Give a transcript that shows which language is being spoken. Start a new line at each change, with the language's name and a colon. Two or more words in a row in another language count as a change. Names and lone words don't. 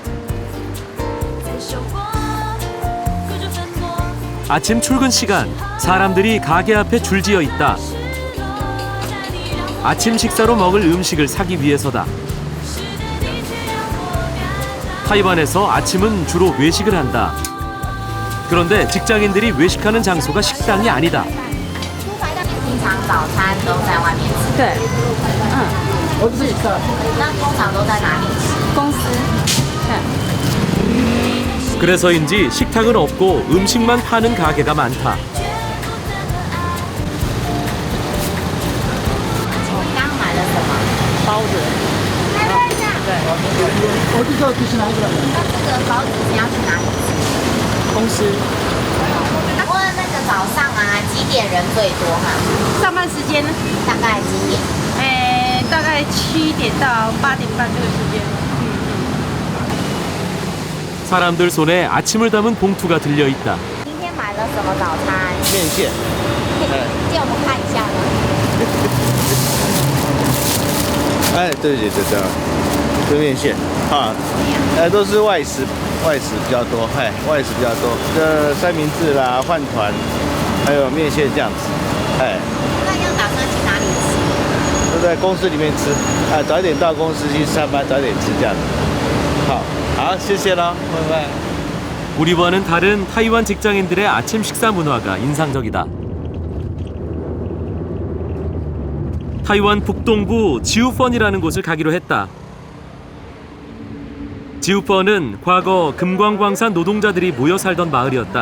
Korean: 아침 출근 시간, 사람들이 가게 앞에 줄지어 있다. 아침 식사로 먹을 음식을 사기 위해서다. 타이완에서 아침은 주로 외식을 한다. 그런데 직장인들이 외식하는 장소가 식당이 아니다.
Chinese: 平常早餐都在外面吃。对，那通常都在哪里吃？公司。
Korean: 그래서인지 식탁은 없고 음식만 파는 가게가 많다.
Chinese: 刚买了什么？包子。对。那这个包子是要去哪里吃？公司。问那个早上啊，几点人最多哈？上班时间呢？大概几点？大概7点到8点半这个时间。
Korean: 사람들 손에 아침을 담은 봉투가 들려 있다.
Chinese: 今天买了什么早餐？面线，借我们看一下呢。哎，对对对对，这面线啊，都是外食比较多，外食比较多，这三明治啦、饭团，还有面线这样子，那要打算去哪里吃？都在公司里面吃，早一点到公司去上班，早一点吃这样子。好，谢谢了，拜拜。
Korean: 우리와는 다른 타이완 직장인들의 아침 식사 문화가 인상적이다. 타이완 북동부 지우펀이라는 곳을 가기로 했다. 지우펀은 과거 금광광산 노동자들이 모여 살던 마을이었다.